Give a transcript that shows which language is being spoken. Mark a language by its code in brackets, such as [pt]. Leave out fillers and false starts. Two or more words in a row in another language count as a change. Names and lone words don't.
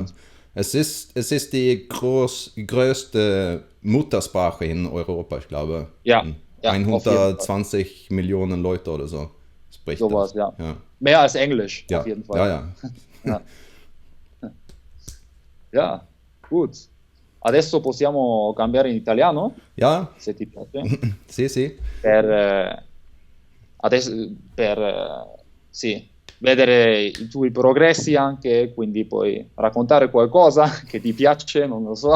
[de] Es ist die größte Muttersprache in Europa, ich glaube. Ja, 120 Millionen Leute oder so sprechen sowas, das. Ja. Mehr als Englisch, ja. Auf jeden Fall. Ja. Ja, gut. [it] Adesso possiamo cambiare in italiano? [de] Ja. [it] Se ti piace. Sì. Sì, vedere i tuoi progressi anche, quindi puoi raccontare qualcosa che ti piace, non lo so.